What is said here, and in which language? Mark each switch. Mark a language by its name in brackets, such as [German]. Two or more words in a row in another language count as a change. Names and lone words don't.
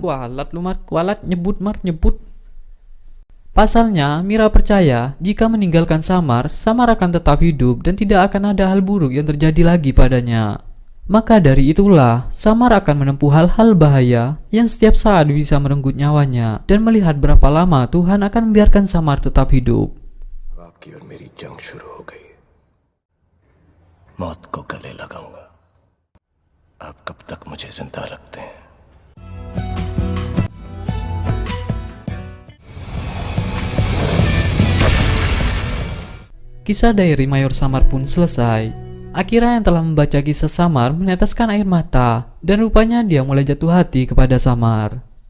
[Indonesian] Kualat lumat kualat nyebut mar nyebut. Pasalnya, Mira percaya jika meninggalkan Samar, Samar akan tetap hidup dan tidak akan ada hal buruk yang terjadi lagi padanya. Maka dari itulah, Samar akan menempuh hal-hal bahaya yang setiap saat bisa merenggut nyawanya dan melihat berapa lama Tuhan akan membiarkan Samar tetap hidup. [Hindi] आपकी और मेरी जंग शुरू हो गई। मौत को गले लगाऊंगा। आप कब तक मुझे जिंदा रखते हैं? [Indonesian] Kisah diary Mayor Samar pun selesai. Akira yang telah membaca kisah Samar meneteskan air mata dan rupanya dia mulai jatuh hati kepada Samar.